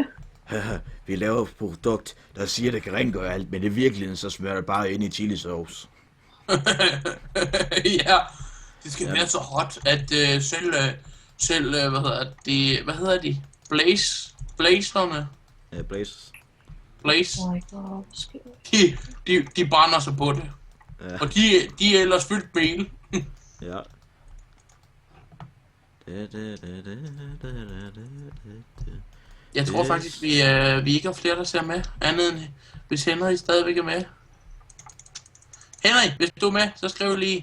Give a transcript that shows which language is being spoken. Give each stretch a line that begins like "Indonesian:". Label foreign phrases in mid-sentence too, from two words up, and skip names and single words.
Danish: Vi laver et produkt, der siger, at det kan rengøre alt, men i virkeligheden så smører det bare ind i chilisauce. Ja, det skal være så hot, at selv hvad hedder de? Blazerne? Ja, Blaze. Blaze.
English: Oh my god,
Danish: De brænder sig på det. Ja. Og de er ellers fyldt med el. Ja. Jeg tror faktisk, vi ikke har flere, der ser med. Andet end hvis Henry stadigvæk er med. Henry, hvis du er med, så skriv lige.